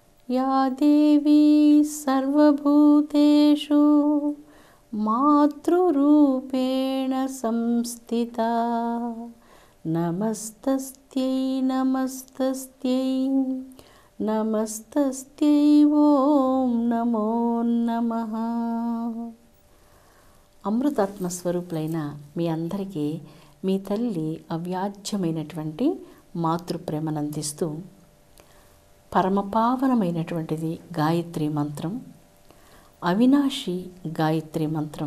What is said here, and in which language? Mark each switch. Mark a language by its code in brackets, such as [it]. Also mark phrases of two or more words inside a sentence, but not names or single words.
[sa] या देवी सर्वभूतेषु मातृरूपेण संस्थिता नमस्तस्यै नमस्तस्यै नमस्तस्यै ఓం నమో నమః. [te] అమృతాత్మ స్వరూపులైన మీ అందరికీ మీ తల్లి అవ్యాజ్యమైనటువంటి మాతృప్రేమనందిస్తూ పరమపావనమైనటువంటిది గాయత్రి మంత్రం, అవినాశి గాయత్రి మంత్రం.